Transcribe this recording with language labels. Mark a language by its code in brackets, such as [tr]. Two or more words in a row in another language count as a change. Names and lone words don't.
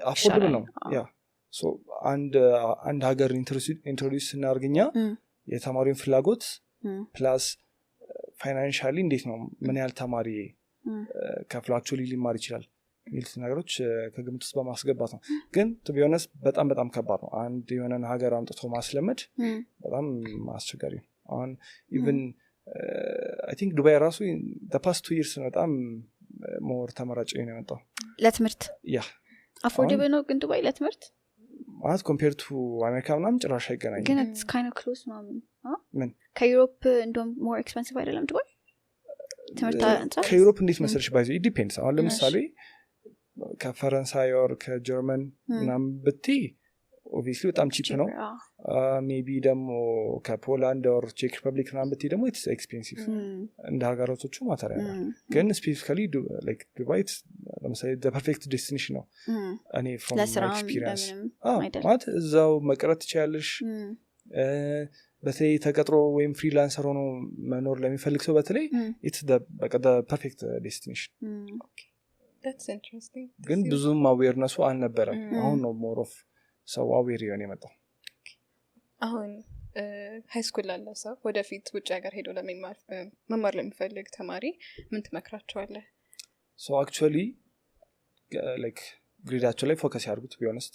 [am] አፎርደብል ነው። ያ ሶ አንድ ሀገር ኢንትሮዲዩስ ስናደርግኛ የተማሪውን ፍላጎት ፕላስ ፋይናንሻሊ እንዴት ነው ምን ያህል ተማሪ ከፍላቸው ሊማር ይችላል ሚልት ነገሮች ከግምት ውስጥ በማስገባት ነው። ግን [en] to be honest [am] በጣም ከባድ ነው። አንድ የሆነን ሀገር አምጥቶ ማስለመድ በጣም አስቸጋሪ ነው። አሁን [en] even I think [am] ዱባይ ራሱ [en] the past 2 years [am] በጣም ሞር ተመራጭ ነው የመጣው ለትምህርት። ያ አፎርደብል ነው ግን ዱባይ ለትምህርት ማለት [en] compare to [am] አሜሪካ ምናምን ጭራሽ አይገናኝም። ግን [en] it's kind of close [am] ምን ከዩሮፕ እንደውም [en] more expensive [am] አይደለም ዱባይ ትምህርት? ከዩሮፕ እንዴት መሰለሽ ባይዘ [en] it depends። [am] አሁን ለምሳሌ ከፈረንሳይ ኦር ከጀርመን ምናምን ብትይ ኦብቪየስሊ በጣም ቺፕ ነው። ሜቢ ደግሞ ከፖላንድ ኦር ቼክ ሪፐብሊክ ምናምን ብትይ ደግሞ [en] it's expensive [am] እንደ ሀገራቶቹ ማተሪያ ነው። ግን [en] specifically like [am] ዱባይ ለምሳሌ [en] the perfect destination [am] ነው እኔ [en] from my experience። [am] ማለት እዛው መቅረት ትችያለሽ። በተለይ ተቀጥሮ ወይም ፍሪላንሰር ሆኖ መኖር ለሚፈልግ ሰው በተለይ [en] it's the perfect destination። That's interesting. [am] ግን ብዙም አዌርነሱ አልነበረም። አሁን ነው [en] more of [am] ሰው አዌር የሆነ የመጣው። አሁን [en] high school [am] ላለ ሰው ወደፊት ውጭ ሀገር ሄዶ መማር ለሚፈልግ ተማሪ ምን ትመክራቸዋለህ? [en] so actually like [am] ግሬዳቸው ላይ ፎከስ ያድርጉት ቢሆንስ